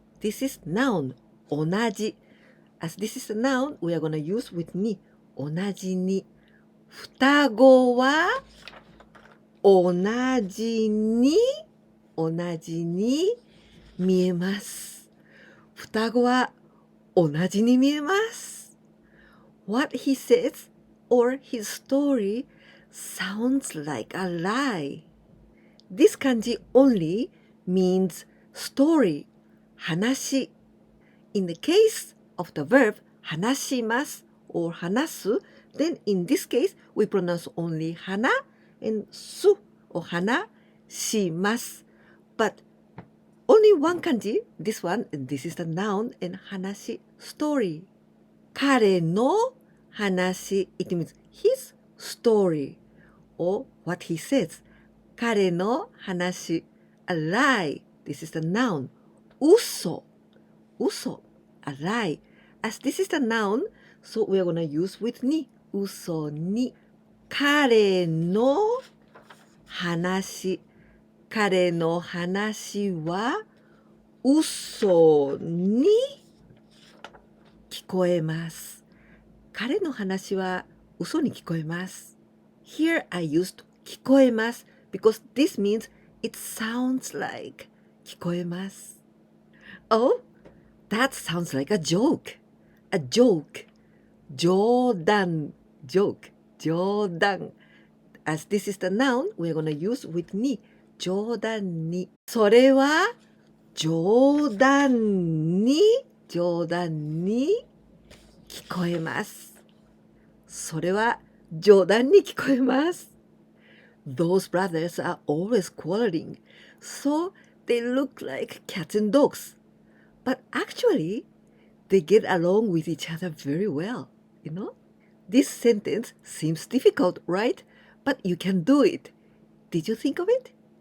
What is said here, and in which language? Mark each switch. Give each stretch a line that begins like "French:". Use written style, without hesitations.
English: This is noun 同じ As this is a noun, we are going to use with に
Japanese: 同じに双子は同じに見えます。双子は同じに見えます。
English: What he says or his story sounds like a lie. This kanji only means story, 話。 In the case of the verb 話します or 話す then in this case we pronounce only 話 and す or 話します。 But only one kanji, this one, and this is the noun, and 話 story. 彼の話 it means his story or what he says. 彼の話 a lie. This is the noun. 嘘 a lie. As this is the noun, so we are going to use with に
Japanese: 嘘に彼の話は嘘に聞こえます。彼の話は嘘に聞こえます。
English: Here I used 聞こえます because this means it sounds like 聞こえます。 Oh, that sounds like a joke. A joke. 冗談 joke. 冗談 As this is the noun, we're going to use with に
Japanese: 冗談にそれは冗談に聞こえます。それは冗談に聞こえます。
English: Those brothers are always quarreling, so they look like cats and dogs. But actually, they get along with each other very well, you know? This sentence seems difficult, right? But you can do it. Did you think of it?